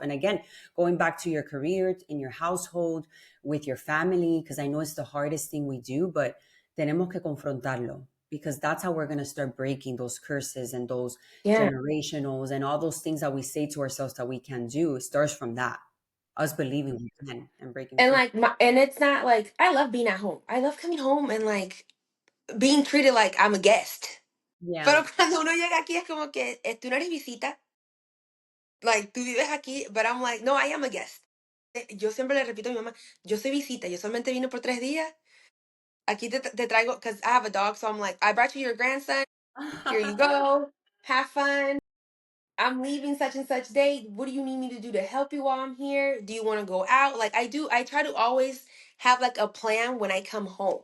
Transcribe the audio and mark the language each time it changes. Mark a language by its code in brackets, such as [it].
[en] And again, going back to your career, in your household, with your family, because I know it's the hardest thing we do, but [es] tenemos que confrontarlo, [en] because that's how we're going to start breaking those curses and those Yeah. generationals and all those things that we say to ourselves that we can do. It starts from that, us believing we can and breaking And free. like, and it's not like I love being at home. I love coming home and like being treated like I'm a guest. Yeah. [es] Pero cuando uno llega aquí es como que tú no eres visita. [en] Like, [es] tú vives aquí, [en] but I'm like, no, I am a guest. [es] Yo siempre le repito a mi mamá, yo soy visita, yo solamente vine por 3 días. Aquí te traigo, [en] because I have a dog, so I'm like, I brought you your grandson. Here you go. Have fun. I'm leaving such and such day. What do you need me to do to help you while I'm here? Do you want to go out? Like, I try to always have like a plan when I come home.